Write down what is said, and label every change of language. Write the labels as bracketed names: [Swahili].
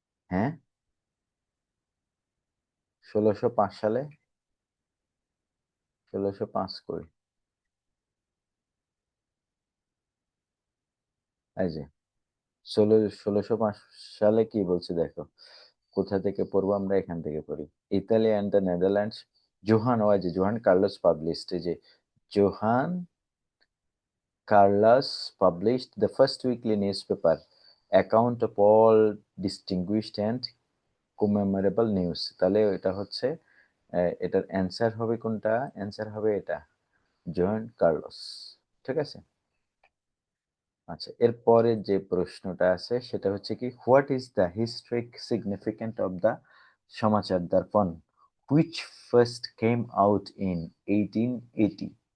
[Bangla] হ্যাঁ, 1605 সালে, 1605 কই, এই যে 1605 সালে কি বলছে দেখো, কোথা থেকে পড়বো আমরা, এখান থেকে পড়ি। [English] Italy and the Netherlands, Johan Carlos published, [Bangla] এই যে [English] Johan Carlos published the first weekly newspaper account of all distinguished and commemorable news. [Bangla] তাহলে এটা হচ্ছে এটার অ্যান্সার হবে কোনটা? অ্যান্সার হবে এটা, জোহান কার্লোস। ঠিক আছে। আচ্ছা, এরপরে যে প্রশ্নটা আছে সেটা হচ্ছে কি, [English] What is the historic significant of the Samachar Darpan which first came out in 1880?